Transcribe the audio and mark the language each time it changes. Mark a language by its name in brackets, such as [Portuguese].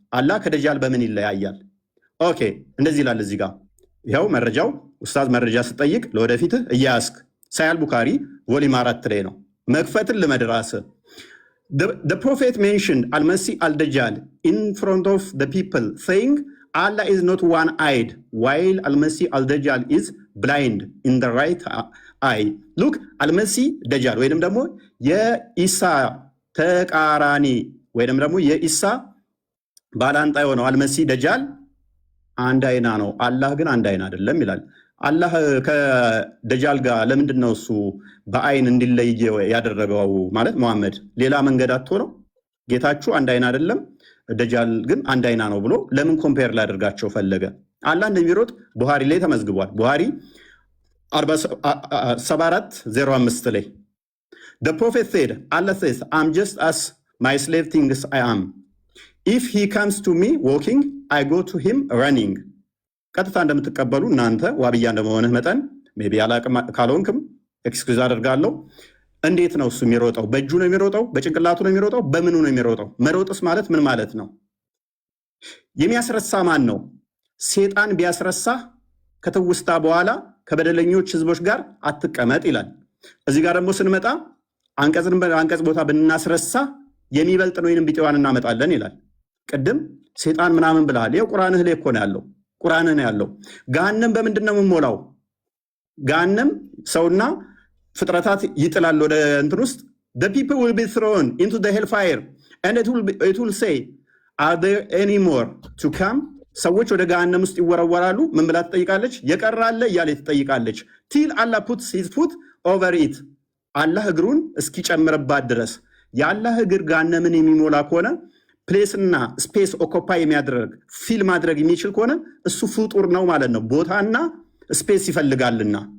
[Amharic] አላህ ከደጃል በምን ይለያያል? ኦኬ እንደዚህ ይላል እዚህ ጋር ይኸው መረጃው። ኡስታዝ መረጃ ስጠይቅ ለወደፊትህ እያያስክ ሳያል ቡካሪ ቮሊም 4 ላይ ነው። መክፈትን ልመድራስ [English] The prophet mentioned Al-Masih al-Dajjal in front of the people saying, Allah is not one-eyed, while Al-Masih al-Dajjal is blind in the right eye. [Amharic] Look, Al-Masih Dajjal ወይንም ደግሞ የኢሳ ተቃራኒ ወይንም ደግሞ የኢሳ ባላንጣ የሆነው አልመሲህ ደጃል አንድ አይና ነው፣ አላህ ግን አንድ አይና አይደለም ይላል። አላህ ከደጃል ጋር ለምንድን ነው እሱ በአይን እንዲለይ ያደረገው? ማለት መሐመድ ሌላ መንገድ አጥቶ ነው? ጌታችሁ አንድ አይና አይደለም፣ ደጃል ግን አንድ አይና ነው ብሎ ለምን ኮምፔር ላደርጋቸው ፈለገ? አላህ እንደሚሮጥ ቡሃሪ ላይ ተመዝግቧል። ቡሃሪ 74:05 ላይ [English] The prophet said, Allah says, I'm just as my slave thinks I am. If he comes to me walking, I go to him running. [Amharic] ቀጥታ እንደምትቀበሉ እናንተ ዋብያ እንደመሆንህ መጠን ሜቢ አላቅም ካልሆንክም ኤክስኪውዝ አደርጋለሁ። እንዴት ነው እሱ የሚሮጠው? በእጁ ነው የሚሮጠው? በጭንቅላቱ ነው የሚሮጠው? በምኑ ነው የሚሮጠው? መሮጥስ ማለት ምን ማለት ነው? የሚያስረሳ ማን ነው? ሴጣን ቢያስረሳ ከተውስታ በኋላ ከበደለኞች ህዝቦች ጋር አትቀመጥ ይላል። እዚህ ጋር ደግሞ ስንመጣ አንቀጽ ቦታ ብናስረሳ የሚበልጥ ነው ወይንም ቢጤዋን እናመጣለን ይላል። ቅድም ሴጣን ምናምን ብለሃል። ይኸው ቁርአንህ ላይ እኮ ነው ያለው። ቁርአንህ ነው ያለው። ገሃነም በምንድን ነው የምሞላው? ገሃነም ሰውና ፍጥረታት ይጥላል ወደ እንትን ውስጥ [English] the people will be thrown into the hellfire and it will say are there any more to come? [Amharic] ሰዎች ወደ ገሃነም ውስጥ ይወረወራሉ። ምን ብላ ትጠይቃለች? የቀራለ እያለ ትጠይቃለች። [English] till Allah puts his foot over it [Amharic] አላህ እግሩን እስኪጨምርባት ድረስ። የአላህ እግር ገሃነምን የሚሞላ ከሆነ ፕሌስና ስፔስ ኦኮፓይ የሚያደርግ ፊል ማድረግ የሚችል ከሆነ እሱ ፍጡር ነው ማለት ነው። ቦታና ስፔስ ይፈልጋልና